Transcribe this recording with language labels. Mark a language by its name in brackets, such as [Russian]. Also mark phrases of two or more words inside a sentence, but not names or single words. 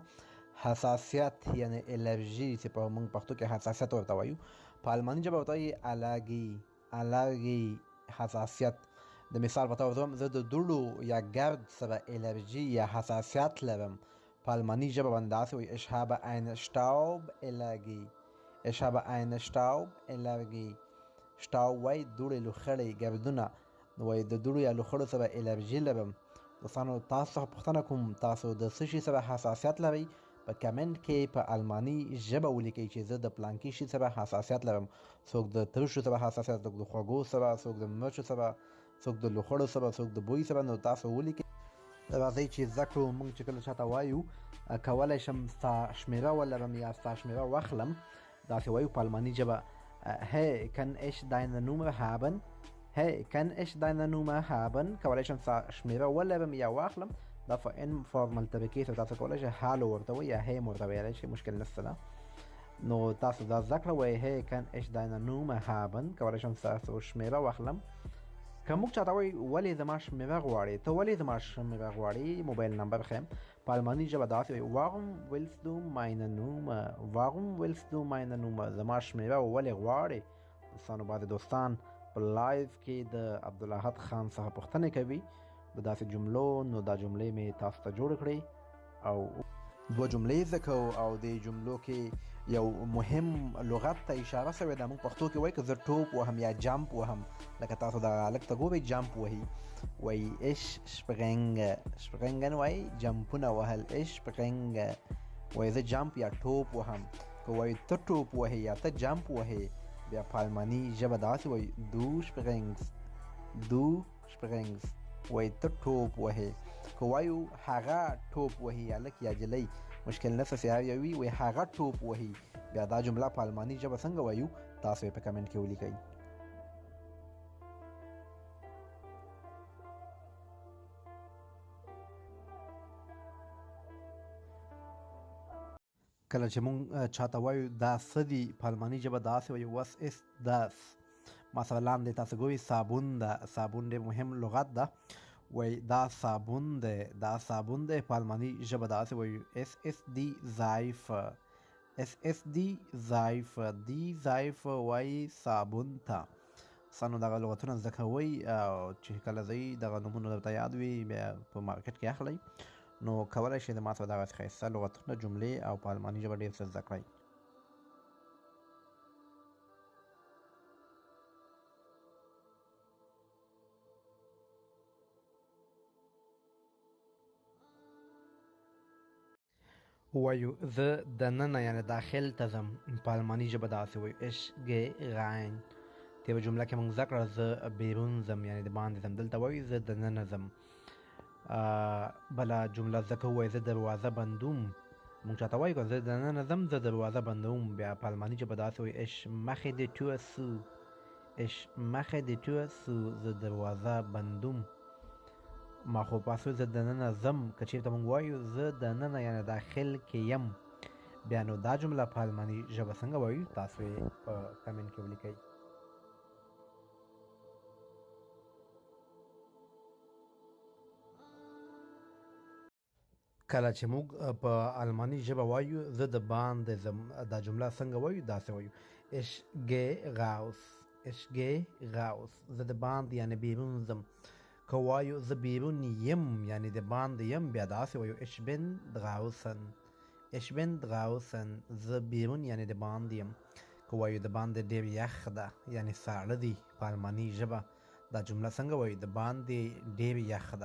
[Pashto] حساسیت یعنی الرژي چې په موږ پښتو کې حساسیت ورته وایو، په الماني ژبه ورته وایي الرګي حساسیت. د مثال په توګه زه د دوړو یا ګرد سره الرژي یا حساسیت لرم، په الماني ژبه باندې داسې وایي [German] ich habe eine Stauballergie. ich habe eine Stauballergie. [Pashto] شټاو وایي دوړې لوخړې ګردونه، نو وایي د دوړو یا لوخړو سره الرژي لرم. دوستانو تاسو څخه پوښتنه کوم تاسو د څه شي سره حساسیت لرئ؟ په کمنټ کې په الماني ژبه ولیکئ چې زه د پلانکي شي سره حساسیت لرم. څوک د ترشو سره حساسیت، څوک د خوږو سره، څوک د مرچو سره، څوک د لوخړو سره، څوک د بوی سره. نو تاسو ولیکئ. راځئ چې زده کړو. موږ چې کله چاته وایو کولی شم ستا شمېره ولرم یا ستا شمېره واخلم، داسې وایو په الماني ژبه [German] hey, kann ich deine Nummer haben? hey, kann ich deine Nummer haben? [Pashto] کولی شم ستا شمېره ولرم یا واخلم. دا په انفارمل طریقې سره تاسو کولی شئ هالو ورته وایي یا هی ورته ویلی شئ، مشکل نشته ده. نو تاسو دا زده کړه وایي [German] hey, kann ich deine Nummer haben؟ [Pashto] کولی شم ستاسو شمېره واخلم. که موږ چاته وایي ولې زما شمېره غواړې، ته ولې زما شمېره غواړې، موبایل نمبر ښیم. په الماني ژبه داسې وایي [German] warum willst du meine Nummer؟ warum willst du meine Nummer؟ [Pashto] زما شمېره ولې غواړې. دوستانو بعضې دوستان په لایف کې د عبدالاحد خان څخه پوښتنې کوي د داسې جملو، نو دا جملې مې تاسو ته جوړې کړې او دوه جملې زده کوو او د جملو کې یو مهم لغت ته اشاره شوې ده. موږ پښتو کې وایي که زه ټوپ وهم یا جمپ وهم، لکه تاسو دغه هلک ته ګورئ جمپ وهي، وایي [German] ich springe. [Pashto] springen وایي جمپونه وهل. [German] ich springe [Pashto] وایي زه جمپ یا ټوپ وهم. که وایي ته ټوپ وهې یا ته جمپ وهې، بیا په الماني ژبه داسې وایي [German] du springst [Pashto] وایي ته ټوپ وهې. که وایو هغه ټوپ وهي هلک یا جلۍ، مشکل نشته چې هر یو وي، وایي هغه ټوپ وهي. بیا دا جمله په الماني ژبه څنګه وایو تاسو یې په کمنټ کې ولیکئ. کله چې مونږ چاته وایو دا څه دي، په الماني ژبه داسې وایو [German] was ist das؟ [Pashto] مثلا لاندې تاسو ګورئ صابون ده. صابون ډېر مهم لغت ده. وایي دا صابون دی، دا صابون دی. په الماني ژبه داسې وایو [German] es ist die Seife. es ist die Seife. die Seife [Pashto] وایي صابون ته. سانو دغه لغتونه زده کوئ او چې کله ځئ دغه نومونه درته یاد وي بیا په مارکیټ کې اخلئ، نو کولی شئ د ما څخه دغسې ښایسته لغتونه، جملې او په الماني ژبه ډېر څه زده کړئ. وایو زه دننه یعنې داخل ته ځم، په الماني ژبه داسې وایو [German] ich gehe rein. [Pashto] تېره جمله کې موږ زده کړه زه بیرون ځم یعنې د باندې ځم، دلته وایو زه دننه ځم. بله جمله زده کوو وایي زه دروازه بندوم. موږ چاته وایو که زه دننه ځم زه دروازه بندوم، بیا په الماني ژبه داسې وایي [German] ich mache die Tür zu. ich mache die Tür zu. [Pashto] زه دروازه بندوم. ماخوپاسو زه دننه ځم. که چېرته موږ وایو زه دننه یعنې داخل کې یم، بیا نو دا جمله په الماني ژبه څنګه وایو تاسو یې په کمنټ کې ولیکئ. کله چې موږ په الماني ژبه وایو زه د باندې ځم، دا جمله څنګه وایو داسې وایو [German] ich gehe raus. ich gehe raus. [Pashto] زه د باندې یعنې بیرون ځم. که وایو زه بیرون یم یعنې د باندې یم، بیا داسې وایو [German] ich bin draußen. ich bin draußen. [Pashto] زه بیرون یعنې د باندې یم. که وایو د باندې ډېر یخ ده یعنې ساړه دي، په الماني ژبه دا جمله څنګه وایو د باندې ډېر یخ ده.